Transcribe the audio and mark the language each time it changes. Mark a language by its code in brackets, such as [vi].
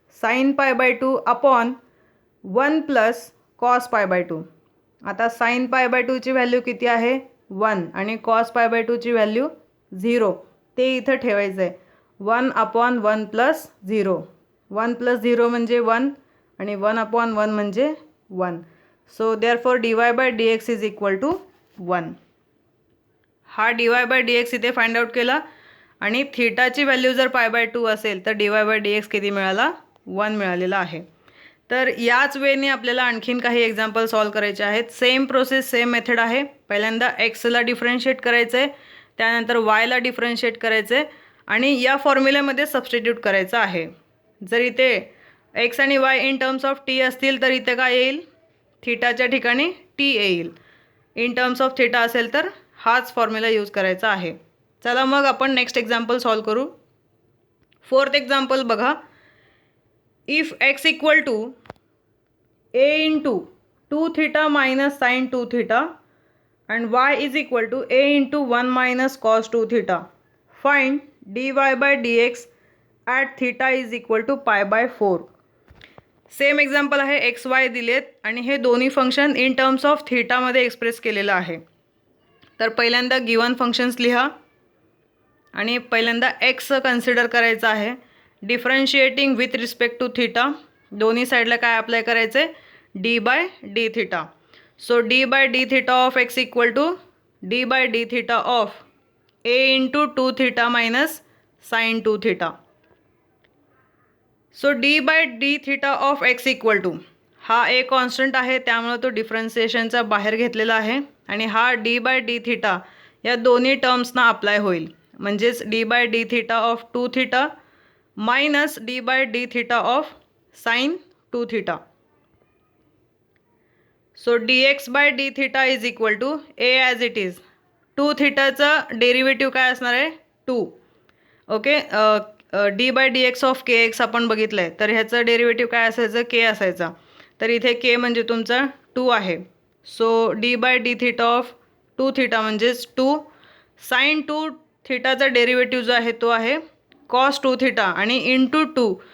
[en] Sine π/2 upon 1 plus cos π/2. [mr] आता sign π/2ची value किती आहे, 1 आणि कॉस π/2 ची व्हॅल्यू 0, ते इथं ठेवायचं आहे. [en] 1 upon 1 plus 0, 1 plus 0 म्हणजे 1 आणि 1 upon 1 म्हणजे 1. So therefore d y by d x is equal to 1. [mr] हा D y by D x इथे फाइंड आउट केला आणि थीटाची व्हॅल्यू जर π/2 असेल तर D y by D x किती मिळाला, 1 मिळालेला आहे. तर याच वेने आपल्याला आणखीन काही एक्झाम्पल सॉल्व करायचे आहेत. सेम प्रोसेस, सेम मेथड आहे. पहिल्यांदा एक्सला डिफरन्शिएट करायचं आहे, त्यानंतर वायला डिफरन्शिएट करायचं आहे आणि या फॉर्म्युल्यामध्ये सबस्टिट्यूट करायचं आहे. जर इथे एक्स आणि Y in terms of T असतील तर इथे काय येईल, थीटाच्या ठिकाणी टी येईल. इन टर्म्स ऑफ थीटा असेल तर हाच फॉर्म्युला यूज करायचा आहे. चला मग आपण नेक्स्ट एक्झाम्पल सॉल्व करू. 4th एक्झाम्पल बघा. [en] If x equal to a into 2 theta minus sin 2 theta and y is equal to a into 1 minus cos 2 theta. Find dy by dx at theta is equal to pi by 4. [mr] Same example आहे, x Y दिलेत आणि हे दोन्ही function in terms of थीटामध्ये express केलेलं आहे. तर पहिल्यांदा given functions लिहा आणि पहिल्यांदा एक्स कन्सिडर करायचं आहे. Differentiating with respect to theta, दोन्ही साईडला काय अप्लाय करायचं आहे, D bye D theta. [en] So d by d theta of x equal to d by d theta of a into 2 theta minus sine 2 theta. [mr] So D bye D theta of x equal to, हा ए constant आहे त्यामुळे तो डिफरन्सिएशनचा बाहेर घेतलेला आहे आणि हा D bye D theta या दोन्ही टर्म्सना अप्लाय होईल. [en] म्हणजेच d by d theta of 2 theta minus d by d theta of sine 2 theta. So d x by d theta is equal to a as it is. [mr] 2 थीटाचं derivative काय असणार आहे, 2. Okay, D bye D x of K x आपण बघितलं आहे, तर ह्याचं derivative काय असायचं, के असायचा. तर इथे के म्हणजे तुमचा 2 आहे. So D bye D theta of 2 theta म्हणजेच 2 साइन 2 थीटाचा डेरिव्हेटिव्ह जो आहे तो आहे कॉस 2 थीटा आणि इंटू 2.